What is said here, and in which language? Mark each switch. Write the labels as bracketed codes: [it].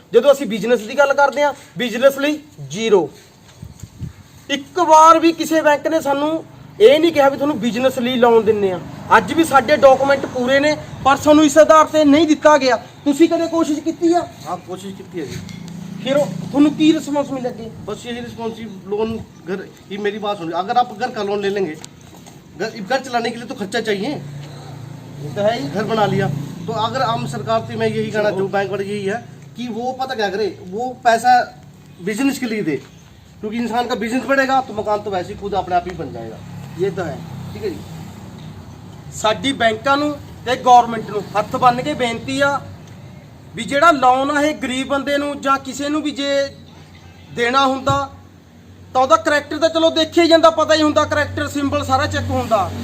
[pa] ਜਦੋਂ ਅਸੀਂ ਬਿਜ਼ਨਸ ਦੀ ਗੱਲ ਕਰਦੇ ਆ, ਬਿਜ਼ਨਸ ਲਈ ਜ਼ੀਰੋ। ਇੱਕ ਵਾਰ ਵੀ ਕਿਸੇ ਬੈਂਕ ਨੇ ਸਾਨੂੰ ਇਹ ਨਹੀਂ ਕਿਹਾ ਵੀ ਤੁਹਾਨੂੰ ਬਿਜ਼ਨਸ ਲਈ ਲੋਨ ਦਿੰਨੇ ਆ। ਅੱਜ ਵੀ ਸਾਡੇ ਡਾਕੂਮੈਂਟ ਪੂਰੇ ਨੇ, ਪਰ ਸਾਨੂੰ ਇਸ ਆਧਾਰ ਤੇ ਨਹੀਂ ਦਿੱਤਾ ਗਿਆ। ਤੁਸੀਂ ਕਦੇ ਕੋਸ਼ਿਸ਼ ਕੀਤੀ ਆ? [hi] हाँ कोशिश की है जी। [pa] ਫਿਰ ਤੁਹਾਨੂੰ ਕੀ ਰਿਸਪੌਂਸ ਮਿਲੇਗੀ? [hi] बस यही रिस्पॉन्सिव लोन घर, ये मेरी बात सुनिए, अगर आप घर का लोन ले लेंगे, घर चलाने के लिए तो खर्चा चाहिए। ये तो है ही। घर बना लिया तो अगर आम सरकार से मैं यही कहना चाहूँ, बैंक वाले यही है कि वो पता क्या करे, वो पैसा बिजनेस के लिए दे, क्योंकि इंसान का बिजनेस बढ़ेगा तो मकान तो वैसे ही खुद अपने आप ही बन जाएगा। [pa] ਇਹ ਤਾਂ ਹੈ। [hi] ठीक है जी। [pa] ਸਾਡੀ ਬੈਂਕਾਂ ਨੂੰ ਤੇ ਗਵਰਨਮੈਂਟ ਨੂੰ ਹੱਥ ਬੰਨ੍ਹ ਕੇ ਬੇਨਤੀ ਆ ਵੀ ਜਿਹੜਾ ਲੋਨ ਆ ਇਹ ਗਰੀਬ ਬੰਦੇ ਨੂੰ ਜਾਂ ਕਿਸੇ ਨੂੰ ਵੀ ਜੇ ਦੇਣਾ ਹੁੰਦਾ ਤਾਂ ਉਹਦਾ ਕਰੈਕਟਰ ਤਾਂ ਚਲੋ ਦੇਖਿਆ ਹੀ ਜਾਂਦਾ, ਪਤਾ ਹੀ ਹੁੰਦਾ, ਕਰੈਕਟਰ ਸਿੰਬਲ ਸਾਰਾ ਚੈੱਕ ਹੁੰਦਾ।